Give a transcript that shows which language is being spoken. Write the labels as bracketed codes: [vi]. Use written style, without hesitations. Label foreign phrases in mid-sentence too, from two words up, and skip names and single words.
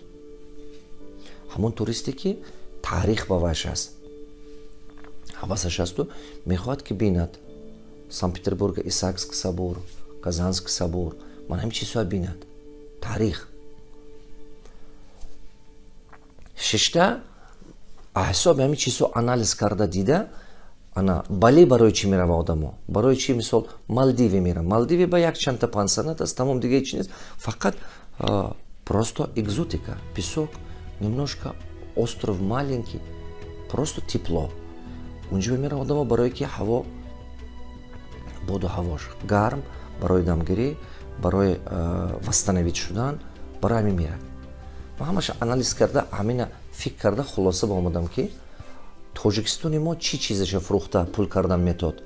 [tg] ҳамон туристе ки таърих ба вайш аст, ҳавасаш асту мехоҳад ки бинад Санкт-Петербурга Исаакский собор, Казанский собор, ман ҳамин чизҳоро бинад, таърих. Шишта ҳисоби ҳамин чизҳо анализ карда дида, бале барои чӣ мерава одамо? Барои чӣ мисол Малдиве мерам? Малдиве ба як чанда пансионат аст, тамом дига ҳеҷ нест, фақат [ru] просто экзотика, песок, немножко остров маленький, просто тепло. [tg] Унҷо мерам одамо барое ки ҳаво боду ҳавош гарм, барои дамгирӣ, барои восстановить шудан, барои ҳамин мерад. Ман ҳамаша анализ карда, ҳамина фикр карда хулоса ба омадам ки Тоҷикистони мо чӣ чизаша фурӯхта пул кардан метод?